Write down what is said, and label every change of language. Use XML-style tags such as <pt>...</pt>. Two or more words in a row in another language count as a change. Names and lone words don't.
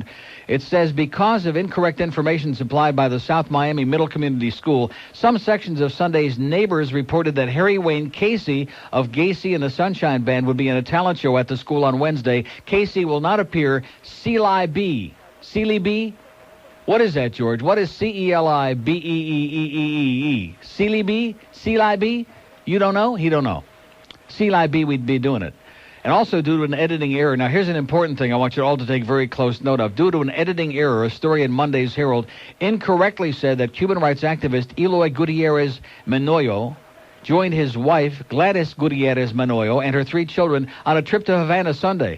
<en>It says, because of incorrect information supplied by the South Miami Middle Community School, some sections of Sunday's Neighbors reported that Harry Wayne Casey of Gacy and the Sunshine Band would be in a talent show at the school on Wednesday. Casey will not appear. Celi B. Celi B? What is that, George? What is C-E-L-I-B-E-E-E-E-E? Celi B? Celi B? You don't know? He don't know. Celi B, we'd be doing it. And also due to an editing error. Now, here's an important thing I want you all to take very close note of. Due to an editing error, a story in Monday's Herald incorrectly said that human rights activist Eloy Gutierrez Manoyo joined his wife, Gladys Gutierrez Manoyo, and her 3 children on a trip to Havana Sunday.</en>